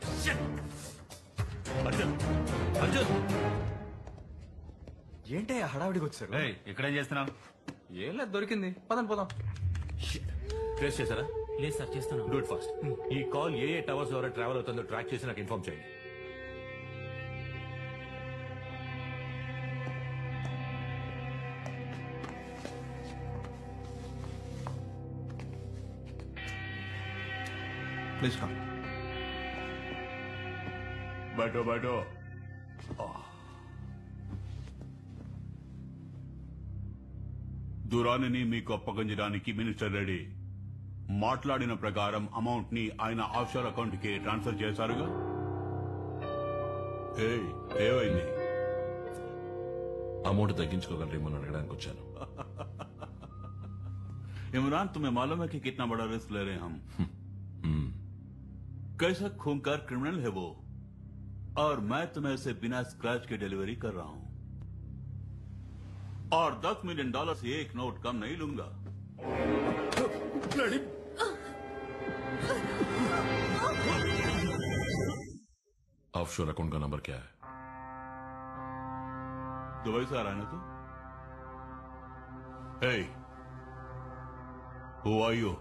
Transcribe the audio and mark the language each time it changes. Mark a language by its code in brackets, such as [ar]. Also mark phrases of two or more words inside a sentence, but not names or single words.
[te] అర్జున్ అర్జున్ ఏంటి హడావిడికి వచ్చారు? ఇక్కడేం చేస్తున్నావు? ఏం లేదు, దొరికింది. పదండి పోదాం. ట్రేస్ చేశారా? లేదు సార్, చేస్తున్నాం. [en] Do it fast. [te] ఈ కాల్ ఏ టవర్స్ ద్వారా ట్రావెల్ అవుతుందో ట్రాక్ చేసి నాకు ఇన్ఫార్మ్ చేయండి. [en] Please come. [hi] बैठो बैठो। [te] దురానిని మీకు అప్పగించడానికి మినిస్టర్ రెడీ. మాట్లాడిన ప్రకారం అమౌంట్ ని ఆయన ఆఫ్షోర్ అకౌంట్ కి ట్రాన్స్ఫర్ చేశారుగా. ఏమైంది? అమౌంట్ తగ్గించుకోగలరేమో అడగడానికి వచ్చాను. [hi] इमरान तुम्हें मालूम है कि कितना बड़ा रिस्क ले रहे हैं हम? कैसा खूंखार क्रिमिनल है वो, और मैं तुम्हें इसे बिना स्क्रैच के डिलीवरी कर रहा हूं, और $10 मिलियन से एक नोट कम नहीं लूंगा। ऑफशोर अकाउंट का नंबर क्या है? दुबई से आ रहा है ना तू? [en] Hey, who are you?